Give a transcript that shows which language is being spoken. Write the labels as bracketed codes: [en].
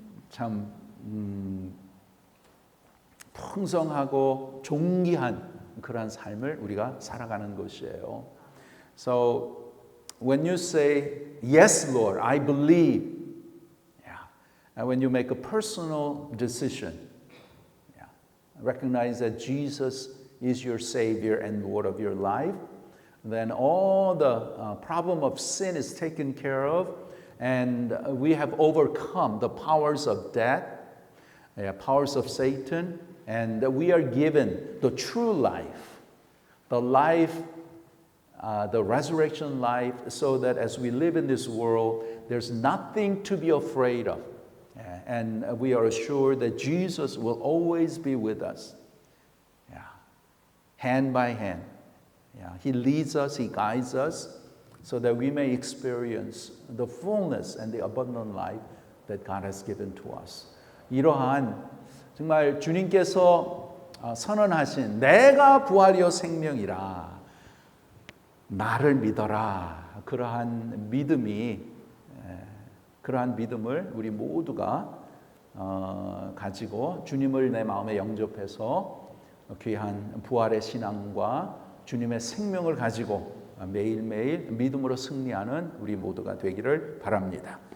[ko] 참 풍성하고 존귀한 그런 삶을 우리가 살아가는 것이에요. [en] So when you say yes, Lord, I believe, and when you make a personal decision, recognize that Jesus is your Savior and Lord of your life, then all the problem of sin is taken care of, and we have overcome the powers of death, powers of Satan, and we are given the true life, the life, the resurrection life, so that as we live in this world, there's nothing to be afraid of, and we are assured that Jesus will always be with us, hand by hand. He leads us, He guides us so that we may experience the fullness and the abundant life that God has given to us. [ko] 이러한 정말 주님께서 선언하신 내가 부활이요 생명이라 나를 믿어라 그러한 믿음이 그러한 믿음을 우리 모두가 가지고 주님을 내 마음에 영접해서 귀한 부활의 신앙과 주님의 생명을 가지고 매일매일 믿음으로 승리하는 우리 모두가 되기를 바랍니다.